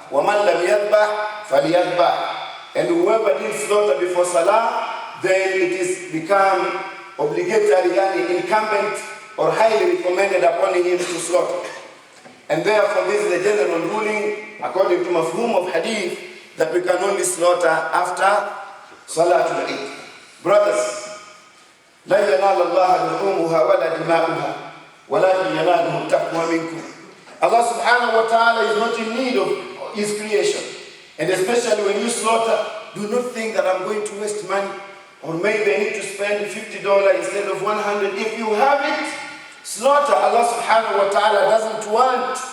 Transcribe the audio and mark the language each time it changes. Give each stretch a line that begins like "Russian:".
Arabic: وَمَنْ لَمْ يَذْبَحْ فَلْيَذْبَحْ,
English: and whoever did slaughter before salah, then it is become obligatory, incumbent or highly recommended upon him to slaughter. And therefore this is the general ruling according to mafhum of hadith, that we can only slaughter after Salatul Eid.
Arabic: Brothers, لا ينال الله لحومها ولا دماؤها ولكن يناله التقوى منكم.
English: Allah subhanahu wa ta'ala is not in need of his creation. And especially when you slaughter, do not think that I'm going to waste money, or maybe I need to spend $50 instead of $100. If you have it, slaughter. Allah subhanahu wa ta'ala doesn't want.